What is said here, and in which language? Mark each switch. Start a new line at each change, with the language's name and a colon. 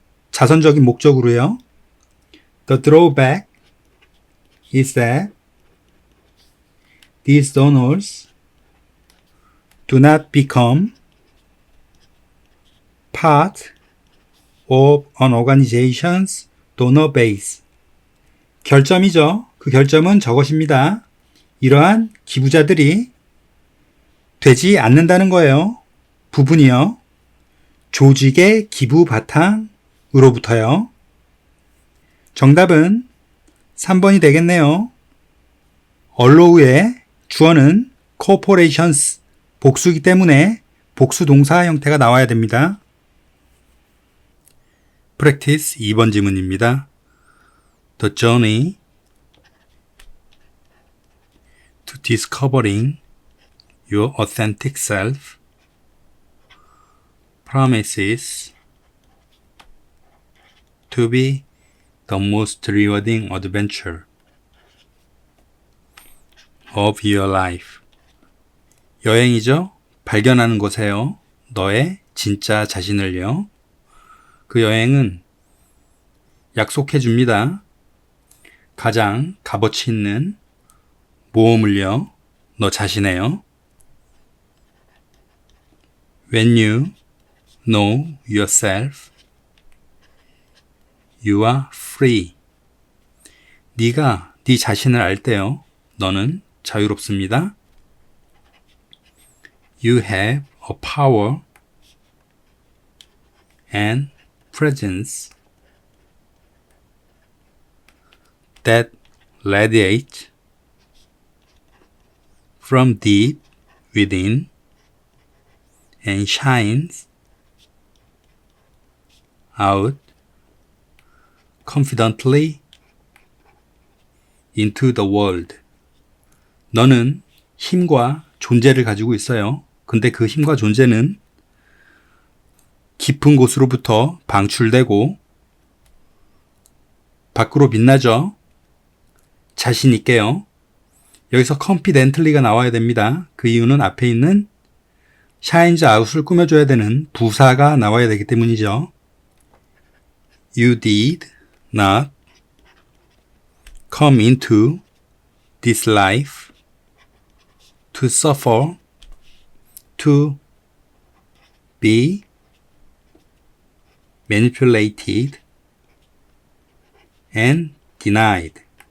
Korean: 자선적인 목적으로요.
English: The drawback is that these donors do not become part of an organization's donor base.
Korean: 결점이죠. 그 결점은 저것입니다. 이러한 기부자들이 되지 않는다는 거예요. 부분이요. 조직의 기부 바탕으로부터요. 정답은 3번이 되겠네요. allow의 주어는 corporations, 복수이기 때문에 복수 동사 형태가 나와야 됩니다. Practice 2번 지문입니다.
English: The journey to discovering your authentic self promises to be the most rewarding adventure of your life.
Korean: 여행이죠? 발견하는 곳에요. 너의 진짜 자신을요. 그 여행은 약속해 줍니다. 가장 값어치 있는 모험을요. 너 자신에요.
English: When you know yourself, you are free.
Korean: 네가 네 자신을 알 때요. 너는 자유롭습니다.
English: You have a power and presence that radiate from deep within and shines out confidently into the world.
Korean: 너는 힘과 존재를 가지고 있어요. 근데 그 힘과 존재는 깊은 곳으로부터 방출되고 밖으로 빛나죠. 자신 있게요. 여기서 confidently가 나와야 됩니다. 그 이유는 앞에 있는
English: shines out
Korean: 을 꾸며줘야 되는 부사가 나와야 되기 때문이죠.
English: You did not come into this life to suffer, to be manipulated, and denied.